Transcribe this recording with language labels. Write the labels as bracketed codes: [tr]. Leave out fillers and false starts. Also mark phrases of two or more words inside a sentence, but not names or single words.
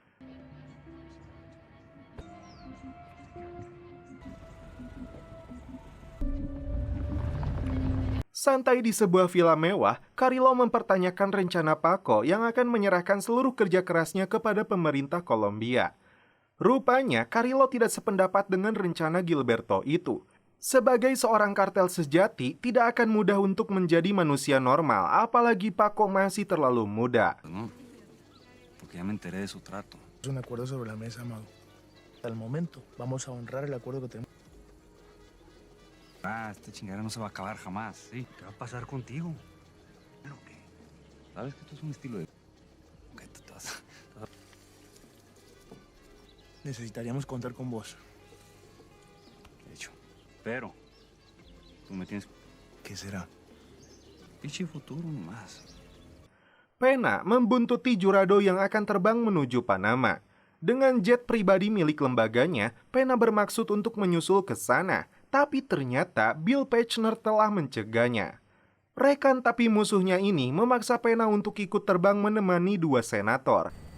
[id] Santai di sebuah villa mewah, Carrillo mempertanyakan rencana Paco yang akan menyerahkan seluruh kerja kerasnya kepada pemerintah Kolombia. Rupanya, Carrillo tidak sependapat dengan rencana Gilberto itu. Sebagai seorang kartel sejati, tidak akan mudah untuk menjadi manusia normal, apalagi Paco masih terlalu muda. [es] No, porque ya me enteré de su trato. Es un acuerdo sobre la mesa, Mago. Hasta el momento, vamos a honrar el acuerdo que tenemos. Esta chingadera no se va a acabar jamás, ¿sí? ¿Qué va a pasar contigo? ¿Pero qué? ¿Sabes que esto es un estilo de... ¿Qué te vas? Necesitaríamos contar con vos. De hecho, pero... Tú me tienes... ¿Qué será? Pichi futuro nomás. [id] Pena membuntuti Jurado yang akan terbang menuju Panama. Dengan jet pribadi milik lembaganya, Pena bermaksud untuk menyusul ke sana. Tapi ternyata Bill Pechner telah mencegahnya. Rekan tapi musuhnya ini memaksa Pena untuk ikut terbang menemani 2 senator.